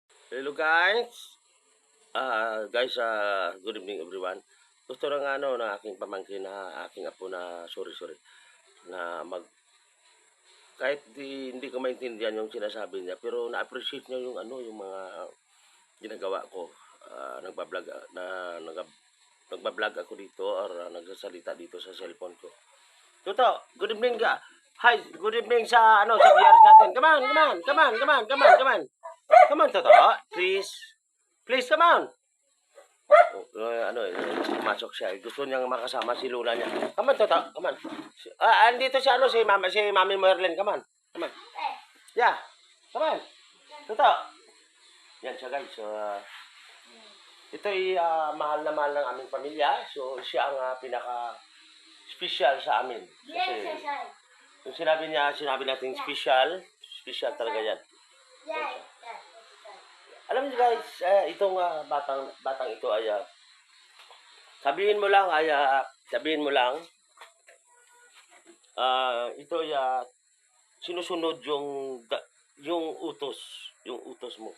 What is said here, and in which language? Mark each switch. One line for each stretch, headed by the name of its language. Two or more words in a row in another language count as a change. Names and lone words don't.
English: Hello guys. Good evening everyone.
Filipino: Gusto lang na aking pamangkin na aking apo na sorry na kahit hindi ko maintindihan yung sinasabi niya pero na-appreciate niya yung yung mga ginagawa ko. Nagba-vlog nagba-vlog ako dito or nagsasalita dito sa cellphone ko. Toto,
English: good evening
Filipino: ka. Hi,
English: good evening
Filipino: sa sa viewers natin.
English: Come on. Come on, Toto. Please. Please, come on.
Filipino: Pumasok siya. Gusto niyang makasama si Lula niya.
English: Come on, Toto. Come on.
Filipino: Andito si si Mami Merlin.
English: Come on. Come on. Yeah. Come on. Toto.
Filipino: Yan siya, guys. So, ito ay mahal na mahal ng aming pamilya. So, siya ang pinaka-special sa amin. Kasi, yung sinabi natin special talaga yan. Alam niyo guys, itong batang ito ay sabihin mo lang ito ay sinusunod yung utos mo.